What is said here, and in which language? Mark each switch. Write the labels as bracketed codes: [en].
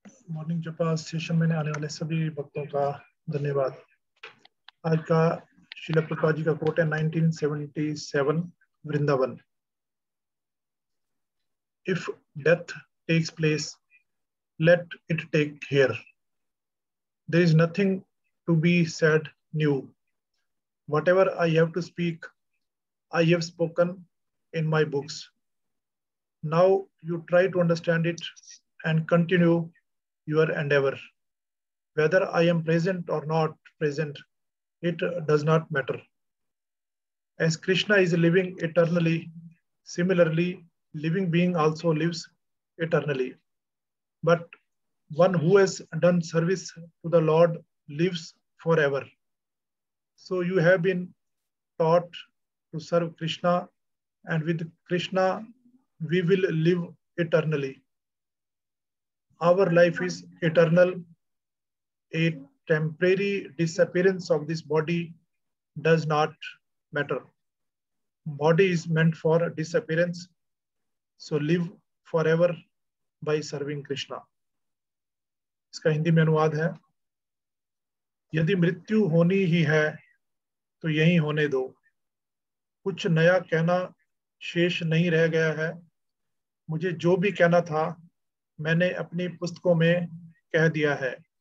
[hi] Morning जपा session में आने वाले सभी भक्तों का धन्यवाद। आज का श्रील प्रभुपाद जी का कोट है 1977 Vrindavan. [en] If death takes place, let it take here. There is nothing to be said new. Whatever I have to speak, I have spoken in my books. Now you try to understand it and continue your endeavor. Whether I am present or not present, it does not matter. As Krishna is living eternally, similarly, living being also lives eternally. But one who has done service to the Lord lives forever. So you have been taught to serve Krishna, and with Krishna, we will live eternally. Our life is eternal. A temporary disappearance of this body does not matter. Body is meant for disappearance, so live forever by serving Krishna. [hi] इसका हिंदी में अनुवाद है, यदि मृत्यु होनी ही है तो यही होने दो। कुछ नया कहना शेष नहीं रह गया है। मुझे जो भी कहना था मैंने अपनी पुस्तकों में कह दिया है।